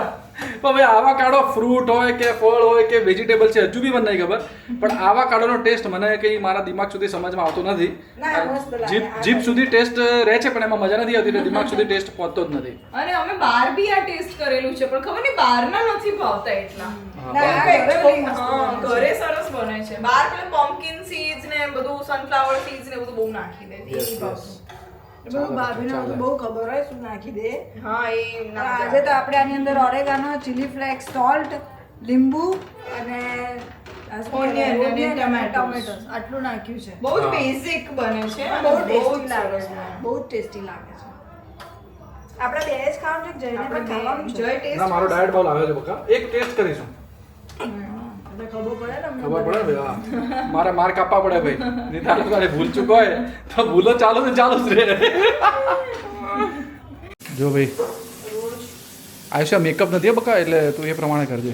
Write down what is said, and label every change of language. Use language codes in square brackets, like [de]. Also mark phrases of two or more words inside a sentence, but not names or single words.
[gu] પણ ભાઈ આવાકાડો ફ્રૂટ હોય કે ફળ હોય કે વેજીટેબલ છે હજુ બી મને નહીં ખબર, પણ આવાકાડોનો ટેસ્ટ મને કંઈ મારા દિમાગ સુધી સમજમાં આવતો નથી. ના, મસ્ત લાગે. જીભ સુધી ટેસ્ટ રહે છે પણ એમાં મજા નથી આવતી, એટલે દિમાગ સુધી ટેસ્ટ પહોંચતો જ નથી. અને અમે બહાર બી આ ટેસ્ટ કરેલું છે પણ ખબર નહીં બહારના નથી ભાવતા એટલા. ના, કેમ કે ઘરે બહુ actually, મસ્ત હા, બને છે. ઘરે સરસ બને છે. બહાર પેલું [en] pumpkin seeds [gu] ને બધું [en] sunflower seeds [gu] ને બધું બહુ નાખી દે. એ નહીં ભાવતું. બહુ ભાભીને ચાલે. બહુ ખબર હોય શું નાખી દે. હા એ ના મજા આજે તો આવે. આપણે આની અંદર ઓરેગાનો, [en] chilli flakes, [gu] સોલ્ટ, લીંબુ અને [en] Onion અને tomatoes. [gu] આટલું નાખ્યું છે. બહુ જ બેઝિક બને છે. બહુ અને ટેસ્ટી લાગે સરસ છે. બને. બહુ ટેસ્ટી લાગે છે. આપણે બે જ ખાવાનું છે, જઈને પણ ખાવાનું છે. [en] Enjoy taste. [gu] ના, મારો [en] diet bowl [gu] આવ્યો છે બકા, એક ટેસ્ટ કરીશું. એટલે ખબર પડે ને અમને ખબર પડે ને ભાઈ? હા. મારે માર કાપવા પડે ભાઈ, નહીં તો તમારે ભૂલ ચૂક હોય તો ભૂલો ચાલુ ને ચાલુ જ રહે. જો ભાઈ આયુષ્ય મેકઅપ નથી હો બકા, એટલે તું એ પ્રમાણે કરજે.